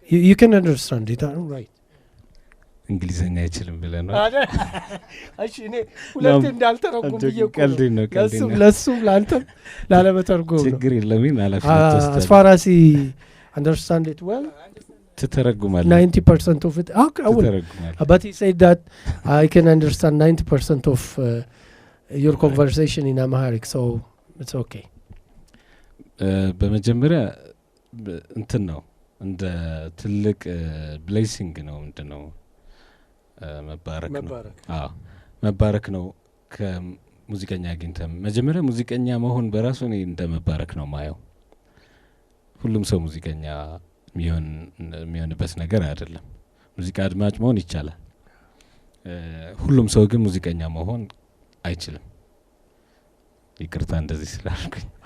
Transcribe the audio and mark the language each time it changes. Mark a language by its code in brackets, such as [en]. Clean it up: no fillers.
[en] You can understand it, right? [am] እንግሊዘኛ አይችልም ብለህ ነው? እሺ እኔ ሁለቴ እንዳልተረጉም ብዬ ነው ለሱም ላንተም ላለመተርጎም ነው። ችግር የለም አላፈተስ [en] as far as he understand it well, [am] ትተረጉማለህ [en] 90% of it. But he said that I can understand 90% of your conversation in Amharic, so it's okay. [am] በመጀመሪያ እንትን ነው እንደ ትልቅ ብሌሲንግ ነው ነው መባረክ ነው። አዎ መባረክ ነው። ከሙዚቀኛ አግኝተህ መጀመሪያ ሙዚቀኛ መሆን በራሱ ነው እንደ መባረክ ነው ማየው። ሁሉም ሰው ሙዚቀኛ የሚሆንበት ነገር አይደለም። ሙዚቃ አድማጭ መሆን ይቻላል። ሁሉም ሰው ግን ሙዚቀኛ መሆን አይችልም። ይቅርታ እንደዚህ ስላልኩኝ